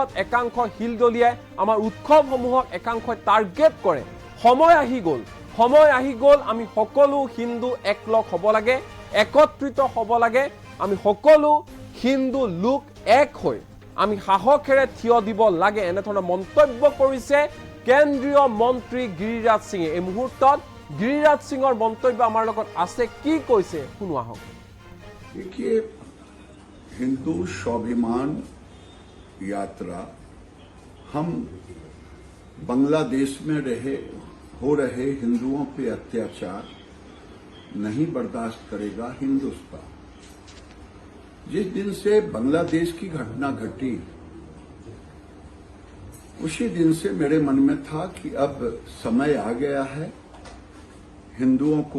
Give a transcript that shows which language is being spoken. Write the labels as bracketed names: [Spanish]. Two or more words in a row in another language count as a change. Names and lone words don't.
[Assamese] একাংশ হিলদলিয়াই আমাৰ উৎসৱসমূহক একাংশই টাৰ্গেট কৰে সময় আহি গল আমি সকলো হিন্দু একলগ হ'ব লাগে একত্ৰিত হ'ব লাগে আমি সকলো হিন্দু লোক এক হৈ আমি সাহসেৰে থিয় দিব লাগে এনে ধৰণৰ মন্তব্য কৰিছে কেন্দ্ৰীয় মন্ত্ৰী গিৰিৰাজ সিঙে এই মুহূৰ্তত গিৰিৰাজ সিঙৰ মন্তব্য আমাৰ লগত আছে কি কৈছে শুনোৱা হওক [Hindi] देखिए हिंदू स्वाभिमान यात्रा हम बांग्लादेश में हो रहे हिंदुओं पे अत्याचार नहीं बर्दाश्त करेगा हिंदुस्तान जिस दिन से बांग्लादेश की घटना घटी उसी दिन से मेरे मन में था कि अब समय आ गया है हिंदुओं को